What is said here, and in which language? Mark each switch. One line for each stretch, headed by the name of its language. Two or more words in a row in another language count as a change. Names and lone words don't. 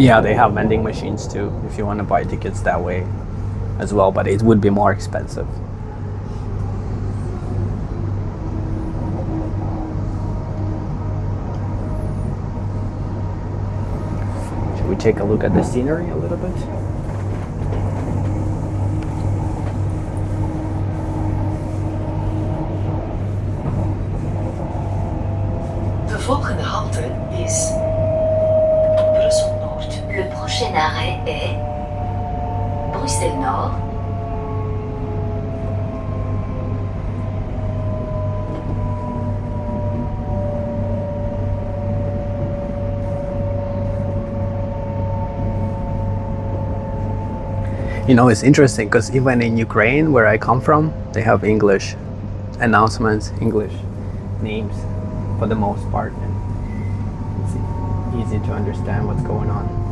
English: Yeah, they have vending machines too if you want to buy tickets that way as well, but it would be more expensive. Should we take a look at the scenery a little bit?
Dutch: De volgende halte is Brussel Noord.
French: Le prochain arrêt est Bruxelles Nord.
English: You know, it's interesting because even in Ukraine, where I come from, they have English announcements, English names for the most part, and it's easy to understand what's going on.